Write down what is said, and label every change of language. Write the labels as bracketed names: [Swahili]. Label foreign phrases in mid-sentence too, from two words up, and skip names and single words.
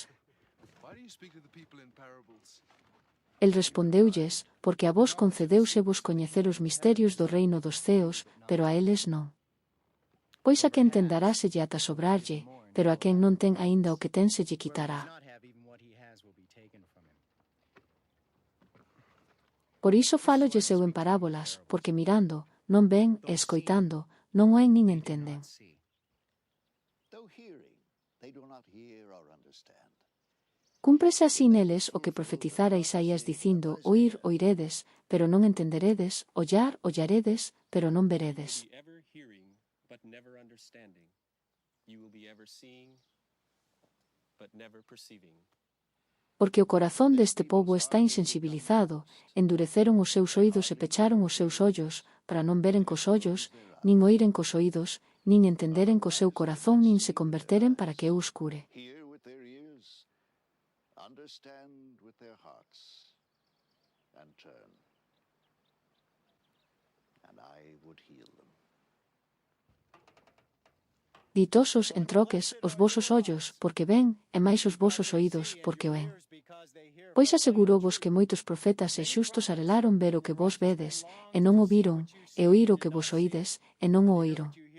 [English] Why do you speak to the people in parables? [Galician] El respondeulles, porque a vos concedeusevos coñecer os misterios do reino dos ceos, pero a eles non. Pois a quen ten daráselle ata sobrarlle, pero a quen non ten aínda o que ten se lle quitará. [English] Not have even what he has will be taken from him. [Galician] Por iso fálolles eu en parábolas, porque mirando, non ven e escoitando, non oen nin entenden. [English] Though hearing, they do not hear or understand. [Galician] Cúmprese así neles o que profetizara Isaías dicindo, oír, oiredes, pero non entenderedes, ollar, ollaredes, pero non veredes. [English] You will be ever hearing, but never understanding. You will be ever seeing, but never perceiving. [Galician] Porque o corazón deste pobo está insensibilizado, endureceron os seus oídos e pecharon os seus ollos, para non veren cos ollos, nin oíren cos oídos, nin entenderen co seu corazón, nin se converteren para que eu os cure. [English] Hear with their ears, understand with their hearts, and turn. And I would heal them. [Galician] Ditosos, en troques, os vosos ollos, porque ven, e máis os vosos oídos, porque oen. Pois asegurovos que moitos profetas e xustos arelaron ver o que vos vedes, e non o viron, e oír o que vos oídes, e non o oíron.